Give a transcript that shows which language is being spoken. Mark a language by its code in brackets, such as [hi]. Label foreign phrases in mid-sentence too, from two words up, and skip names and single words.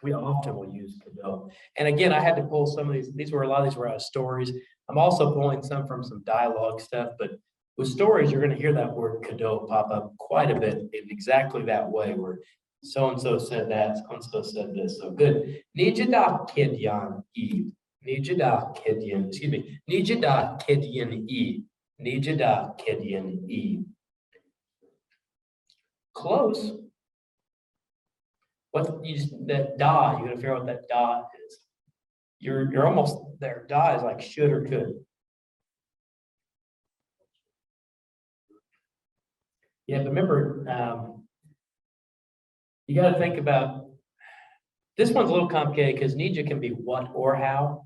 [en] we often will use Cadeau. And again, I had to pull some of these were, a lot of these were out of stories. I'm also pulling some from some dialogue stuff, but with stories, you're gonna hear that word Cadeau pop up quite a bit in exactly that way, where so-and-so said that, so-and-so said this, so good. Nijida Kidyan E. Nijida Kidyan, excuse me, Nijida Kidyan E. Nijida Kidyan E. Close. What you that da, you gotta figure out what that da is. You're almost there. Da is like should or could. Yeah, but remember, you gotta think about, this one's a little complicated because Nija can be what or how.